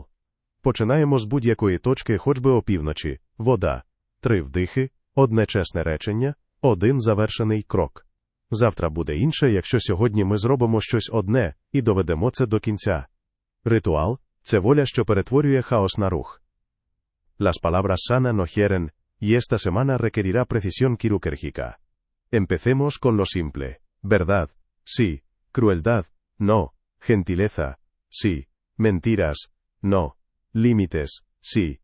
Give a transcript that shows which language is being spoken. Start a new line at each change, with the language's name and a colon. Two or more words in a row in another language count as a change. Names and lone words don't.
Ukrainian: Починаємо з будь-якої точки, хоч би опівночі. Вода. 3 вдихи, 1 чесне речення, 1 завершений крок. Завтра буде інше, якщо сьогодні ми зробимо щось одне і доведемо це до кінця. Ритуал – це воля, що перетворює хаос на рух.
Spanish: Las palabras sanas no hieren, y esta semana requerirá precisión quirúrgica. Empecemos con lo simple. Verdad, sí. Crueldad, no. Gentileza, sí. Mentiras, no. Límites, sí.